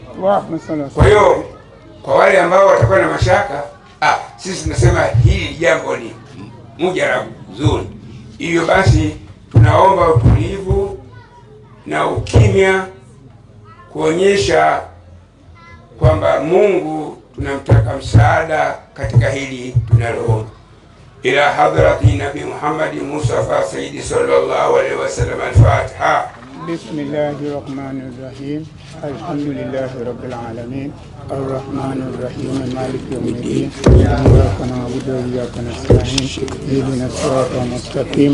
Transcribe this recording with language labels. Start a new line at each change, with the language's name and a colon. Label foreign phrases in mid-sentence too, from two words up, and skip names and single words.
Swahili: Kwa hiyo kwa wale ambao watakuwa na mashaka, sisi tunasema hili jambo ni mujarabu nzuri. Hivyo basi tunaomba utulivu na ukimya, kuonyesha kwamba Mungu tunamtaka msaada katika hili tunaloomba.
Arabic: إلى حضرة النبي محمد مصطفى سيدي صلى الله عليه وسلم الفاتحة. بسم الله الرحمن الرحيم الحمد لله رب العالمين. الرحمن الرحيم مالك يوم الدين. إياك نعبد وإياك نستعين اهدنا الصراط المستقيم.